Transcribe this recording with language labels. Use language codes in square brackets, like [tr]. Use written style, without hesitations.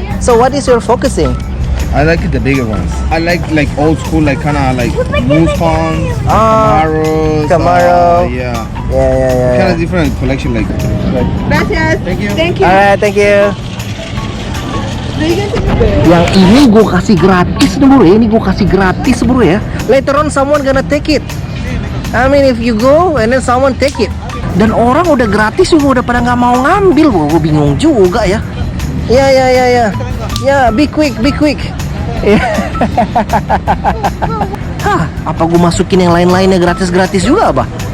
[en] So what is your focusing? I like the bigger ones. I like old school, like kind of like Mustang, Camaros. Camaro. Yeah. Yeah. Kind of different collection, like. [es] Gracias. [en] Thank you. Thank you. Alright, thank you. [id] Yang ini gue kasih gratis bro ya. Ini gue kasih gratis bro ya. [en] Later on someone gonna take it. I mean if you go and then someone take it. [id] Dan orang udah gratis juga udah pada nggak mau ngambil. Gue bingung juga ya. Ya. Ya, [en] be quick. [id] Ya. Hah, apa gue masukin yang lain-lainnya gratis juga apa?